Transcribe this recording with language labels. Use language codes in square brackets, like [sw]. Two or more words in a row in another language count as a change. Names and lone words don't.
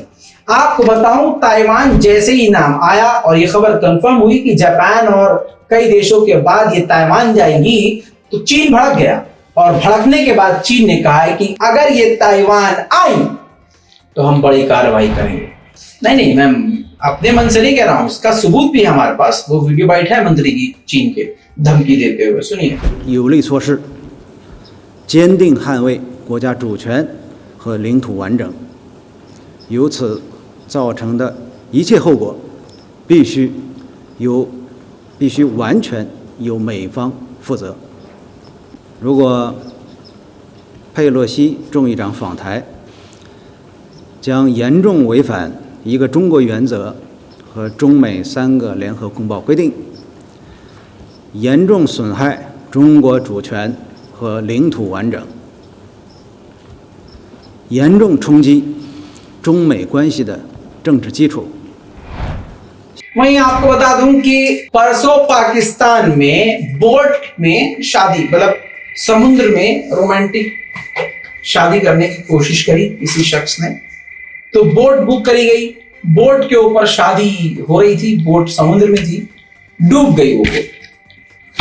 [hi] आपको बताऊं, ताइवान जैसे ही नाम आया और ये खबर कंफर्म हुई कि जापान और कई देशों के बाद ये ताइवान जाएंगी, तो चीन भड़क गया, और भड़कने के बाद चीन ने कहा है कि अगर ये ताइवान आई तो हम बड़ी कार्रवाई करेंगे। नहीं, मैं अपने मन से नहीं कह रहा हूं, इसका सबूत भी है हमारे पास। वो [en] video bite [hi] है मंत्री की चीन के धमकी देते हुए, सुनिए। [zh] 有力措施，坚定捍卫国家主权和领土完整，由此造成的一切后果，必须完全由美方负责。如果佩洛西众议长访台，将严重违反一个中国原则和中美3个联合公报规定，严重损害中国主权和领土完整，严重冲击中美关系的政治基础。 [hi] वहीं आपको बता दूं कि परसों पाकिस्तान में बोट में शादी, मतलब समुद्र में रोमांटिक शादी करने की कोशिश करी किसी शख्स ने, तो बोट बुक करी गई, बोट के ऊपर शादी हो रही थी, बोट समुद्र में थी, डूब गई वो बोट।